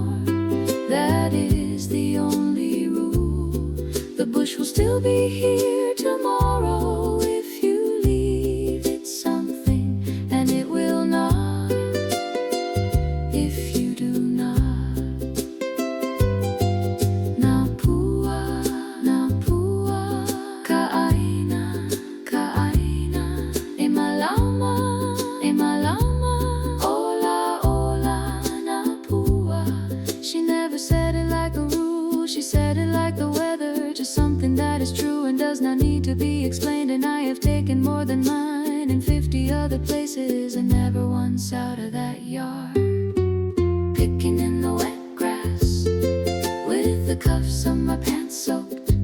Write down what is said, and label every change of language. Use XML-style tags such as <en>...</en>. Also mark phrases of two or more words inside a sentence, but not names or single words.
<en>That is the only rule. The bush will still be here tomorrow if you leave it something, and it will not if you do not.</en> <haw>Napua, napua, kaaina, kaaina, emalama, emalama, ola, ola, napua.</haw> <en>She never said it like a rule, she said it like the weather, just something that is true and does not need to be explained. And I have taken more than mine in 50 other places, and never once out of that yard. Picking in the wet grass with the cuffs of my pants soaked.</en>